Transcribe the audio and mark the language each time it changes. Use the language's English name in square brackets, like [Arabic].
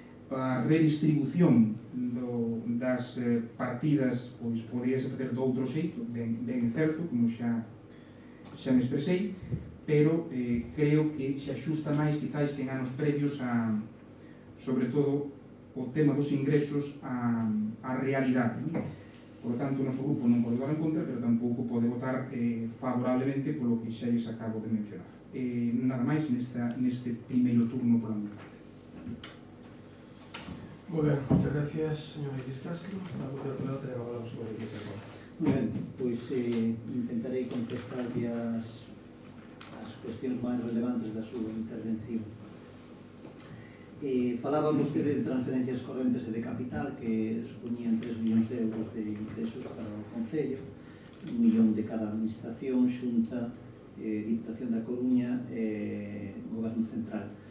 [Galician] A redistribución das partidas poderíase facer de outro xeito, ben certo, como xa me expresei, pero creo que se axusta máis quizás que en anos previos sobre todo o tema dos ingresos á realidade. [Spanish] Por lo tanto, [Galician] o noso grupo non pode votar en contra, pero tampouco pode votar favorablemente polo que xa lles acabo de mencionar. Nada máis neste primeiro turno pola minha parte. [Spanish] Muy bien, muchas gracias, señor X Castro. La pelota de la señor X Castro. [Galician] Muy ben, pois intentarei contestar as cuestións máis relevantes da súa intervención. Falaba vostede de transferencias correntes e de capital que supoñían 3 millóns de euros de ingresos para o Concello, 1 millón de cada administración, Xunta, Diputación da Coruña e Goberno Central.